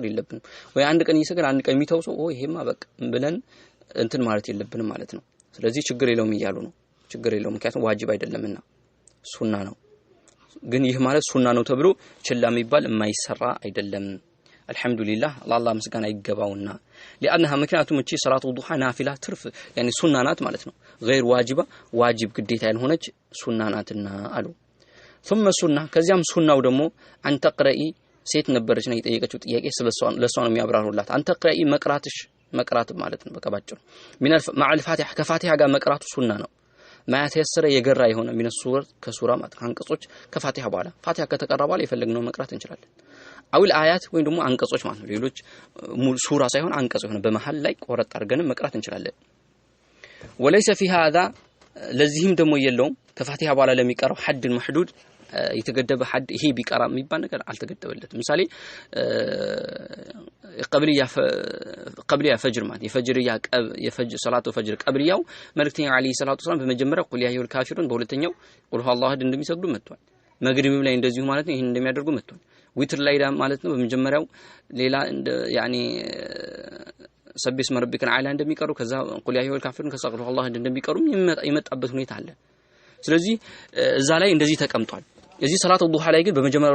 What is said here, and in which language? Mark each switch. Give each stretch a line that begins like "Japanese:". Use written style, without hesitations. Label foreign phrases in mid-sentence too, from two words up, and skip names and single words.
Amharic: የለብንም ወይ አንድ ቀን ይሰግድ አንድ ቀን የሚተው ሰው ይሄማ በቃ ብለን እንትን ማለት የለብንም ማለት ነው ስለዚህ ችግር የለውም ይያሉ ነው ችግር የለውም ምክንያቱም ዋጅብ አይደለምና ሱና ነው ግን ይህ ማለት ሱና ነው ተብሎ ችላ የሚባል የማይሰራ አይደለም አልহামዱሊላህ አላህ ምስጋና ይገባውና لانها ምክንያቱም እቺ
Arabic: صلاة الضحى
Amharic: ናፊላ ትርፍ يعني ሱና ናት ማለት ነው
Arabic: غير واجبه
Amharic: ዋጅብ ግዴታ ያልሆነች ሱና ናትና አሉ ثم ሱና ከዚያም ሱናው ደግሞ አንተ ቅረኢ ሴት ነበረች ነው የጠየቀችው ጥያቄ ስለሷን ለሷን የሚያብራሩላት አንተ ቅረኢ መቅራት ማለት ነው በቃ ባጭሩ
Arabic: مع الفاتحه
Amharic: ከፋቲሃ ጋር መቅራቱ ሱና ነው ማያተሰረ የገራ የሆነ
Arabic: من السور
Amharic: ከሱራ አንቀጾች ከፋቲሃ በኋላ ፋቲሃ ከተቀራ በኋላ የፈለግነው መቅራት እንችላለን አውል አያት ወይ ደግሞ አንቀጾች ማለት ነው ሌሎች ሱራ ሳይሆን አንቀጽ ሆነ በመሃል ላይ ቆረጥ አድርገን መቅራት እንችላለን
Arabic: وليس في هذا
Amharic: ለዚህም ደግሞ የለውም ከፋቲሃ በኋላ ለሚቀራው ሐድ محدود የተገደበ ሐድ ይሄ ቢቀራ የሚባል ነገር አልተገደበለትም ምሳሌ
Arabic: قبلية الفجر
Amharic: ማለት የፈጅር ሰላቱ ፈጅር ቀብሊያው መልእክተኛው
Arabic: عليه الصلاة والسلام
Amharic: በመጀመሪያ
Arabic: قل يا أيها الكافرون
Amharic: በሁለተኛው
Arabic: قل هو الله أحد
Amharic: እንደሚሰግዱ መጥቷል መግሪብም ላይ እንደዚሁ ማለት ነው ይሄን እንደሚያደርጉ መጥቷል ዊትር ላይ ማለት ነው በመጀመሪያው ሌላ ያኒ
Arabic: سبح اسم ربك الأعلى
Amharic: እንደሚቀሩ ከዛ
Arabic: قل يا أيها الكافرون
Amharic: ከዛ
Arabic: قل هو الله أحد
Amharic: እንደሚቀሩ የመጣበት ሁኔታ አለ ስለዚህ እዛ ላይ እንደዚህ ተቀምጧል እዚህ
Arabic: صلاة الضحى
Amharic: ላይ ግን በመጀመሪያው